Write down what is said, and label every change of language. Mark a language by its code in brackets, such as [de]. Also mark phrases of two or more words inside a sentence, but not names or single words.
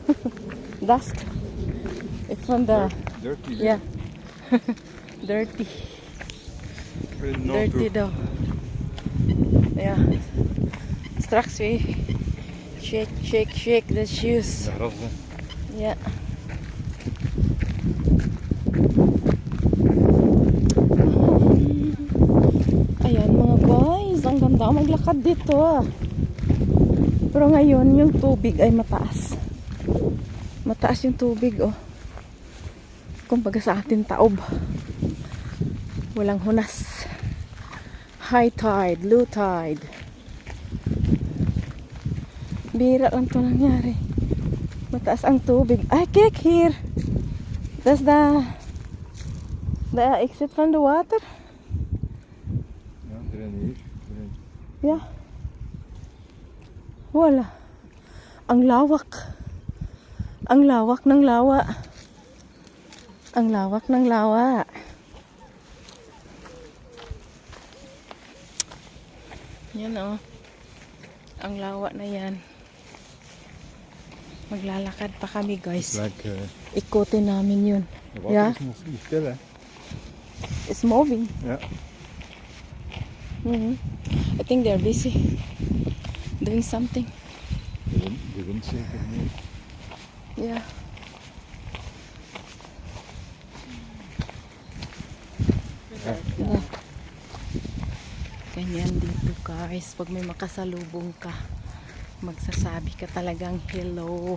[en] dust. It's from the Dirty. yeah. Dirty. Dirty daw. Yeah. Straks we shake the shoes. [nl] De gras, hè. [en] Yeah. [tl] Ayan mga guys, ang ganda maglakad dito ah. Pero ngayon yung tubig ay mataas. Mataas yung tubig oh. Kumbaga sa atin taob. Walang hunas. [en] High tide, low tide. [tl] Bira lang to nangyari. Mataas ang tubig. [en] I kick here. That's the exit from the water. [nl] Ja, erin hier. [en] Yeah. [tl] Wala. Ang lawak. Ang lawak ng lawa. Ang lawak ng lawa. Yan oh. Ang lawa na yan. Maglalakad pa kami guys. Like, Ikutin namin yun. [nl] de water Ja. is nog niet stil, hè. [en] It's moving. [nl] Ja. [en] I think they're busy doing something. [nl] De wind zeker niet. [en] Yeah. Yeah. [tl] Ganyan dito guys. Pag may makasalubong ka, magsasabi ka talagang hello.